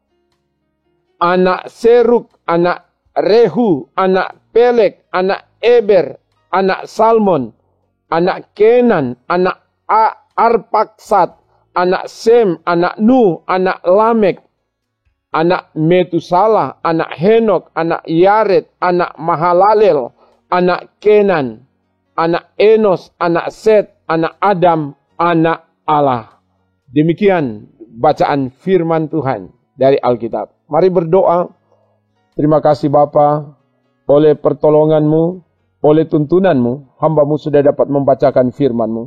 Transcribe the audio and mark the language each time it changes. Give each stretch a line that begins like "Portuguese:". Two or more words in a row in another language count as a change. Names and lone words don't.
Indonesian: anak Seruk, anak Rehu, anak Pelek, anak Eber, anak Salmon, anak Kenan, anak Arpaksat, anak Sem, anak Nuh, anak Lamek, anak Metusalah, anak Henok, anak Yared, anak Mahalalel, anak Kenan, anak Enos, anak Set, anak Adam, anak Allah. Demikian bacaan firman Tuhan dari Alkitab. Mari berdoa. Terima kasih Bapa, oleh pertolongan-Mu, oleh tuntunan-Mu, hamba-Mu sudah dapat membacakan firman-Mu.